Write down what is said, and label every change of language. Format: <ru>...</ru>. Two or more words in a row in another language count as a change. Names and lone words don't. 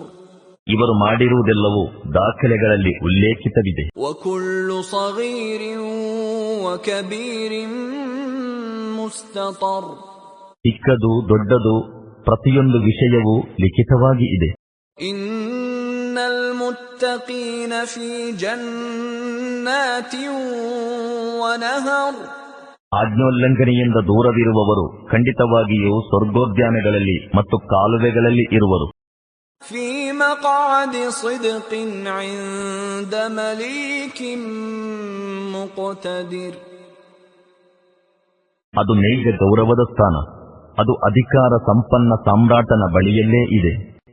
<kn>ಇವರು ಮಾಡಿರುವುದೆಲ್ಲವೂ ದಾಖಲೆಗಳಲ್ಲಿ ಉಲ್ಲೇಖಿತವಿದೆ.</kn> <ar>وكل صغير وكبير مستطر.</ar> <kn>ಚಿಕ್ಕದು ದೊಡ್ಡದು ಪ್ರತಿಯೊಂದು ವಿಷಯವೂ ಲಿಖಿತವಾಗಿ ಇದೆ.</kn> <ar>إن المتقين للمتقين في جنات ونهر.</ar> <kn>ಆಜ್ಞೋಲ್ಲಂಘನೆಯಿಂದ ದೂರವಿರುವವರು ಖಂಡಿತವಾಗಿಯೂ ಸ್ವರ್ಗೋದ್ಯಾನಗಳಲ್ಲಿ ಮತ್ತು ಕಾಲುವೆಗಳಲ್ಲಿ ಇರುವರು.</kn> <ar>في مقعد صدق عند مليك مقتدر.</ar> <kn>ಅದು ನೈಜ ಗೌರವದ ಸ್ಥಾನ, ಅದು ಅಧಿಕಾರ ಸಂಪನ್ನ ಸಾಮ್ರಾಟನ ಬಳಿಯಲ್ಲೇ ಇದೆ.</kn>